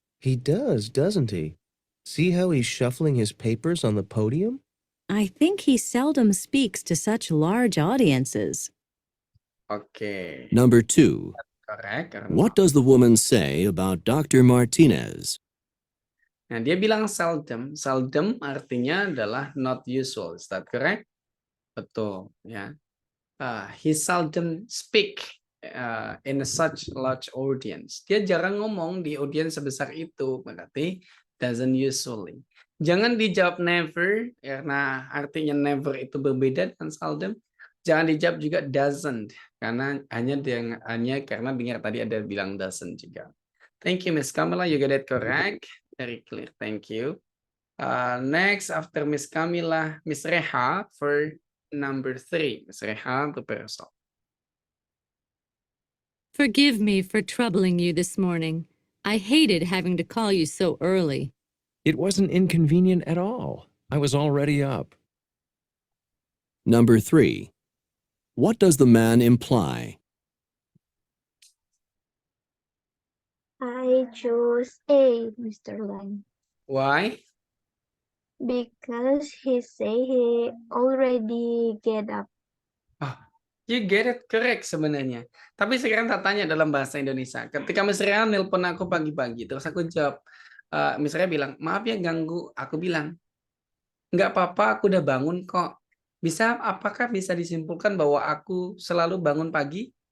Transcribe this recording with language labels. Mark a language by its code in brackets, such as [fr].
[en] He does, doesn't he? See how he's shuffling his papers on the podium? I think he seldom speaks to such large audiences. Oke. Number 2. Correct. What does the woman say about Dr. Martinez? [id] Nah, dia bilang seldom. Seldom artinya adalah [en] not usual. Is that correct? [id] Betul, ya. [en] He seldom speak in a such large audience. [id] Dia jarang ngomong di audiens sebesar itu, berarti [en] doesn't usually. [id] Jangan dijawab never, karena artinya never itu berbeda dengan seldom. Jangan dijawab juga doesn't, karena hanya karena dengar tadi ada bilang doesn't juga. [en] Thank you, Miss Kamala. You got it correct. Very clear. Thank you. Next, after Miss Kamila, Miss Reha for number 3. Miss Reha, prepare yourself. Forgive me for troubling you this morning. I hated having to call you so early. It wasn't inconvenient at all. I was already up. Number 3. What does the man imply? I choose A, Mr. Lang, Why? because he say he already get up. You get it correct [id] sebenarnya. Tapi sekarang tak tanya dalam bahasa Indonesia. Ketika Miss Rea nelpon aku pagi-pagi, terus aku jawab, Miss Rea bilang, maaf ya ganggu. Aku bilang, nggak apa-apa, aku udah bangun kok. Apakah bisa disimpulkan bahwa aku selalu bangun pagi?